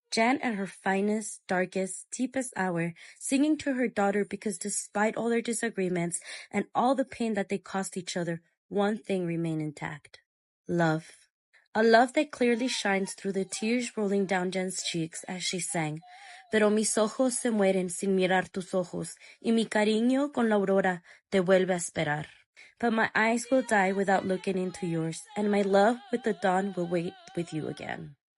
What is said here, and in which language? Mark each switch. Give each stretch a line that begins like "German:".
English: Jen at her finest, darkest, deepest hour, singing to her daughter because despite all their disagreements and all the pain that they caused each other, one thing remained intact. Love. A love that clearly shines through the tears rolling down Jen's cheeks as she sang.
Spanish: Pero mis ojos se mueren sin mirar tus ojos, y mi cariño con la aurora te vuelve a esperar.
English: But my eyes will die without looking into yours, and my love with the dawn will wait with you again.